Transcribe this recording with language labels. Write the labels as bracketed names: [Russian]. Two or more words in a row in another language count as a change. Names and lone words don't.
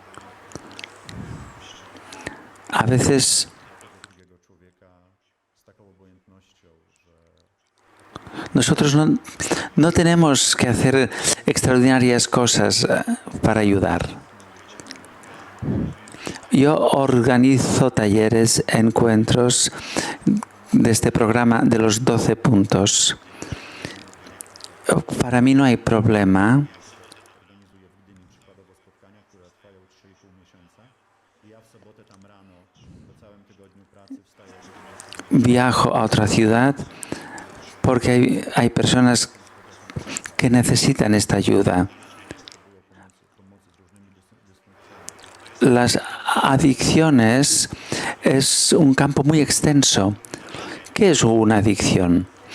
[Spanish] A veces nosotros no tenemos que hacer extraordinarias cosas para ayudar. Yo organizo talleres, encuentros de este programa de los 12 puntos. Para mí no hay problema. [Polish] organizuję w Gdyni przykładowo spotkania, które trwają 3,5 miesiąca. I ja w sobotę tam rano, po całym tygodniu pracy wstaję o 11. [Spanish] Viajo a otra ciudad porque hay personas que necesitan esta ayuda. Las adicciones es un campo muy extenso. ¿Qué es una adicción?